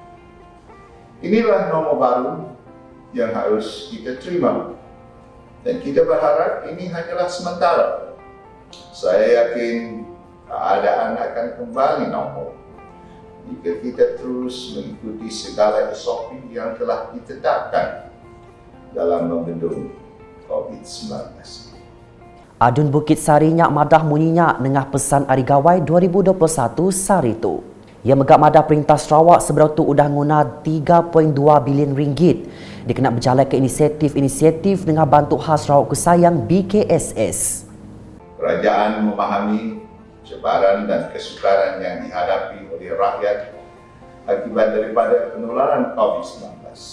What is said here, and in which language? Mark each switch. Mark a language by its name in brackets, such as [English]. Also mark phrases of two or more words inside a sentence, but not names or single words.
[Malay] Inilah norma baru yang harus kita terima dan kita berharap ini hanyalah sementara. Saya yakin keadaan akan kembali normal jika kita terus mengikuti segala SOP yang telah ditetapkan dalam membendung COVID-19. [Iban] Adun Bukit Sari nyak madah munyinya nengah pesan Hari Gawai 2021 sari tu. Ia megak madah Perintah Sarawak seberau tu udah nguna 3.2 bilion ringgit. Dia kena berjalan ke inisiatif dengan bantu khas Sarawak Kusayang BKSS. [Malay] Kerajaan memahami cabaran dan kesukaran yang dihadapi oleh rakyat akibat daripada penularan COVID-19.